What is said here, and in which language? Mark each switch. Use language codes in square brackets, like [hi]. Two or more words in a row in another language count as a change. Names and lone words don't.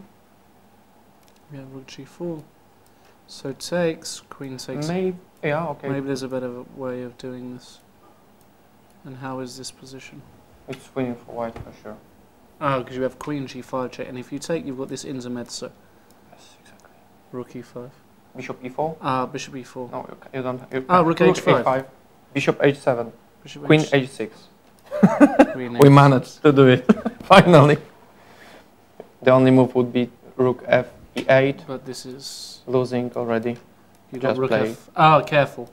[en] Yeah, rook g4. So takes, queen takes. Maybe. Yeah. Okay. Maybe there's a better way of doing this. And how is this position? It's winning for white for sure. Oh, because you have queen g5 check, and if you take, you've got this intermezzo. Yes, exactly. Rook e5. Bishop e4. Bishop e4. No, you don't. You Rook h5. Bishop h7. Bishop Queen h- h6. queen We h- managed to do it finally. The only move would be rook f e8, But this is losing already. you got Just rook play. f. Ah, careful.